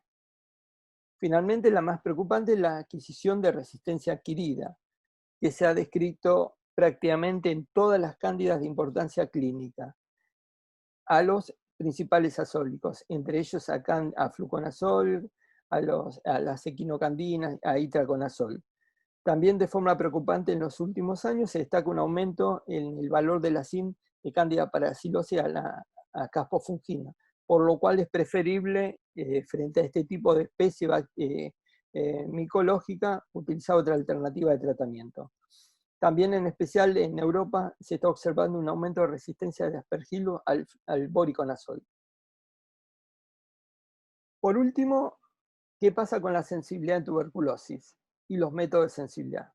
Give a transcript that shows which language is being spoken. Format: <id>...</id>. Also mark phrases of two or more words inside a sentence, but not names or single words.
<es>Finalmente, la más preocupante es la adquisición de resistencia adquirida, que se ha descrito prácticamente en todas las cándidas de importancia clínica, a los principales azólicos, entre ellos a fluconazol, a las equinocandinas, a itraconazol. También de forma preocupante en los últimos años se destaca un aumento en el valor de la SIN de Candida parasilosis a caspofungina, por lo cual es preferible, frente a este tipo de especie micológica, utilizar otra alternativa de tratamiento. También, en especial en Europa, se está observando un aumento de resistencia de Aspergillus al voriconazol. Por último, ¿qué pasa con la sensibilidad en tuberculosis y los métodos de sensibilidad?</es>